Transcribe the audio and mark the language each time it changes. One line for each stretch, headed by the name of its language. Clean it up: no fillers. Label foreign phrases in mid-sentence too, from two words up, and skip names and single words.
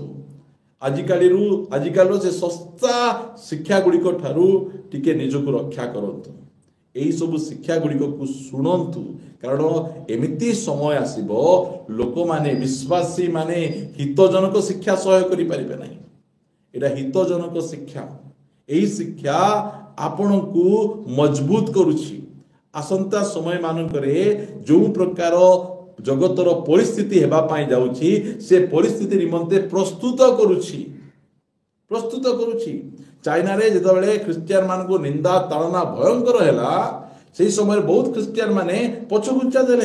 Odia: ଆଜିକାଲିର ସେ ଶସ୍ତା ଶିକ୍ଷା ଗୁଡ଼ିକ ଠାରୁ ଟିକେ ନିଜକୁ ରକ୍ଷା କରନ୍ତୁ। এই ସବୁ ଶିକ୍ଷା ଗୁଡ଼ିକକୁ ଶୁଣନ୍ତୁ, କାରଣ ଏମିତି ସମୟ ଆସିବ ଲୋକମାନେ, ବିଶ୍ୱାସୀ ମାନେ ହିତଜନକ ଶିକ୍ଷା ସହ୍ୟ କରିପାରିବେ ନାହିଁ।
Bangla: এটা হিতজনক শিক্ষা। এই শিক্ষা
Odia: ଆପଣଙ୍କୁ ମଜବୁତ କରୁଛି। ଆସନ୍ତା ସମୟ ମାନଙ୍କରେ ଯେଉଁ ପ୍ରକାର ଜଗତର ପରିସ୍ଥିତି ହେବା ପାଇଁ ଯାଉଛି, ସେ ପରିସ୍ଥିତି ନିମନ୍ତେ ପ୍ରସ୍ତୁତ କରୁଛି। ଚାଇନାରେ ଯେତେବେଳେ ଖ୍ରୀଷ୍ଟିଆନ ମାନଙ୍କୁ ନିନ୍ଦା ତାଳନା ଭୟଙ୍କର ହେଲା, ସେହି ସମୟରେ ବହୁତ ଖ୍ରୀଷ୍ଟିଆନ ମାନେ ପଛଘୁଞ୍ଚା ଦେଲେ।